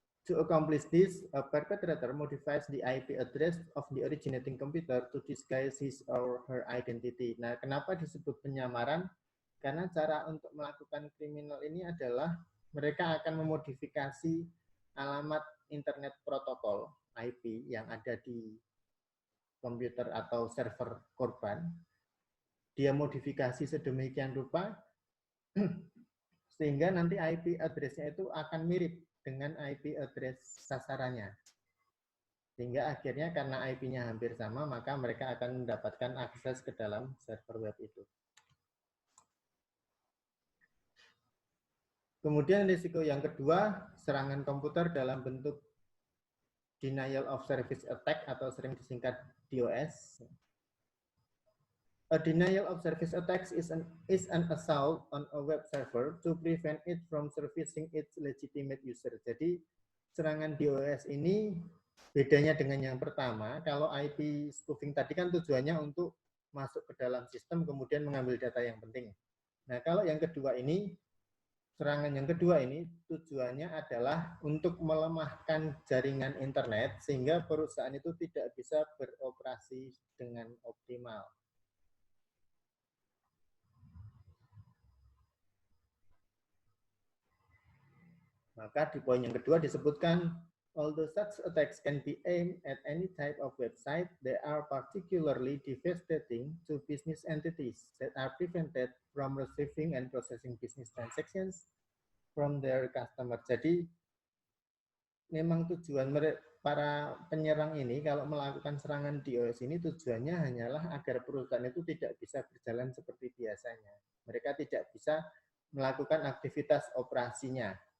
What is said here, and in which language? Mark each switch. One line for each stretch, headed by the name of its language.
English: To accomplish this, a perpetrator modifies the IP address of the originating computer to disguise his or her identity.
Indonesian: Nah, kenapa disebut penyamaran? Karena cara untuk melakukan kriminal ini adalah mereka akan memodifikasi alamat internet protokol IP yang ada di komputer atau server korban. Dia modifikasi sedemikian rupa sehingga nanti IP address-nya itu akan mirip dengan IP address sasarannya. Sehingga akhirnya karena IP-nya hampir sama, maka mereka akan mendapatkan akses ke dalam server web itu. Kemudian risiko yang kedua, serangan komputer dalam bentuk denial of service attack atau sering disingkat DOS.
English: A denial of service attack is an assault on a web server to prevent it from servicing its legitimate user.
Indonesian: Jadi serangan DOS ini bedanya dengan yang pertama, kalau IP spoofing tadi kan tujuannya untuk masuk ke dalam sistem kemudian mengambil data yang penting. Nah, kalau yang kedua ini, serangan yang kedua ini tujuannya adalah untuk melemahkan jaringan internet sehingga perusahaan itu tidak bisa beroperasi dengan optimal. Maka di poin yang kedua disebutkan,
English: although such attacks can be aimed at any type of website, they are particularly devastating to business entities that are prevented from receiving and processing business transactions from their customer.
Indonesian: Jadi memang tujuan para penyerang ini kalau melakukan serangan DOS ini tujuannya hanyalah agar perusahaan itu tidak bisa berjalan seperti biasanya. Mereka tidak bisa melakukan aktivitas operasinya.